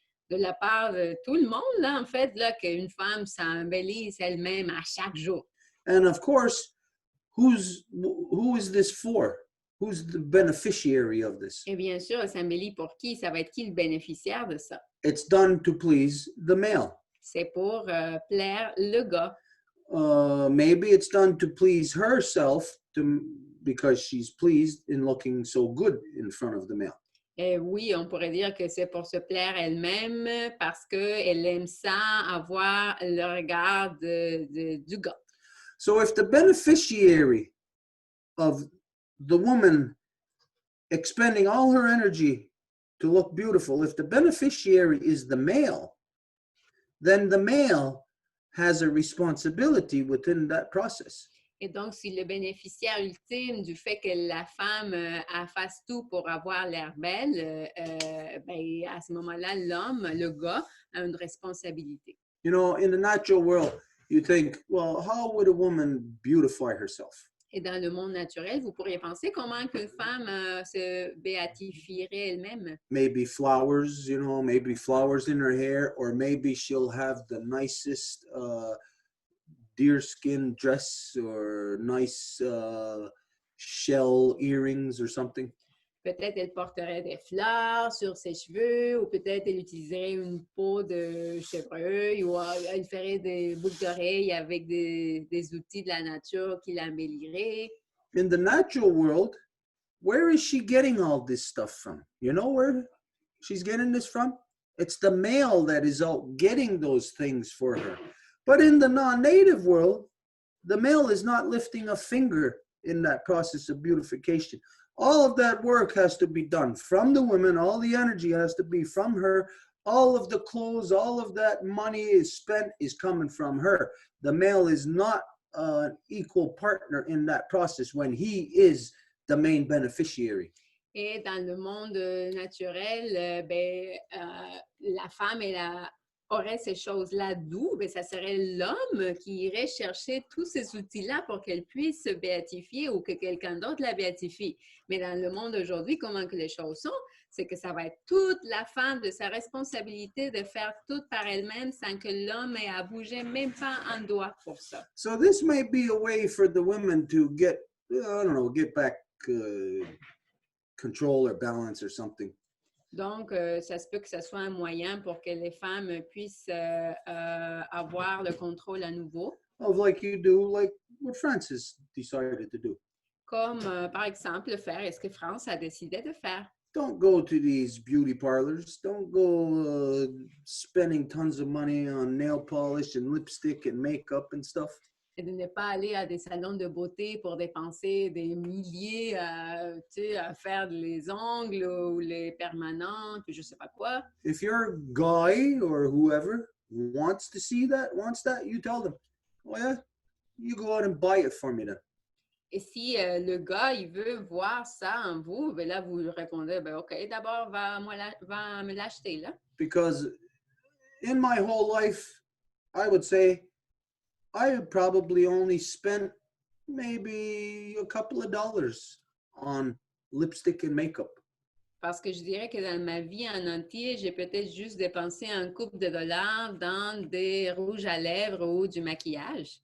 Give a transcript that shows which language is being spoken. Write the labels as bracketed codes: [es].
[fr] De la part de tout le monde, là, en fait, là, qu'une femme s'embellisse elle-même à chaque jour. [en] And of course, who is this for? Who's the beneficiary of this? [fr] Et bien sûr, elle s'embellit pour qui? Ça va être qui le bénéficiaire de ça? [en] It's done to please the male. [fr] C'est pour plaire le gars. [en] Maybe it's done to please herself because she's pleased in looking so good in front of the male. [fr] Et oui, on pourrait dire que c'est pour se plaire elle-même parce qu'elle aime ça, avoir le regard du gars. [en] So if the beneficiary of the woman expending all her energy to look beautiful, if the beneficiary is the male, then the male has a responsibility within that process. [fr] Et donc, si le bénéficiaire ultime du fait que la femme fasse tout pour avoir l'air belle, ben, à ce moment-là, l'homme, le gars, a une responsabilité. [en] You know, in the natural world, you think, well, how would a woman beautify herself? [fr] Et dans le monde naturel, vous pourriez penser comment qu'une femme se béatifierait elle-même. [en] Maybe flowers, you know, maybe flowers in her hair, or maybe she'll have the nicest deerskin dress or nice shell earrings or something. [fr] Peut-être elle porterait des fleurs sur ses cheveux, ou peut-être elle utiliserait une peau de chevreuil, ou elle ferait des boucles d'oreilles avec des outils de la nature qui l'embelliraient. [en] In the natural world, where is she getting all this stuff from? You know where she's getting this from? It's the male that is out getting those things for her. But in the non-native world, the male is not lifting a finger in that process of beautification. All of that work has to be done from the women. All the energy has to be from her. All of the clothes, all of that money is spent is coming from her. The male is not an equal partner in that process when he is the main beneficiary. [fr] Et dans le monde naturel, la femme aurait ces choses-là d'où? Ben, ça serait l'homme qui irait chercher tous ces outils-là pour qu'elle puisse se béatifier ou que quelqu'un d'autre la béatifie. Mais dans le monde d'aujourd'hui, comment que les choses sont? C'est que ça va être toute la femme de sa responsabilité de faire tout par elle-même sans que l'homme ait à bouger même pas un doigt pour ça. [en] So this may be a way for the women to get back control or balance or something. [fr] Donc, ça se peut que ce soit un moyen pour que les femmes puissent avoir le contrôle à nouveau. [en] Of like you do, like what France has decided to do. [fr] Comme, par exemple, ce que France a décidé de faire. [en] Don't go to these beauty parlors. Don't go spending tons of money on nail polish and lipstick and makeup and stuff. [fr] Et de ne pas aller à des salons de beauté pour dépenser des milliers à faire les ongles ou les permanents, puis je ne sais pas quoi. [en] If your guy or whoever wants that, you tell them, oh yeah, you go out and buy it for me then. [fr] Et si le gars, il veut voir ça en vous, ben là, vous lui répondez, ben OK, d'abord, va me l'acheter, là. [en] Because in my whole life, I would say, I have probably only spent maybe a couple of dollars on lipstick and makeup. [fr] Parce que je dirais que dans ma vie en entier, j'ai peut-être juste dépensé un couple de dollars dans des rouges à lèvres ou du maquillage.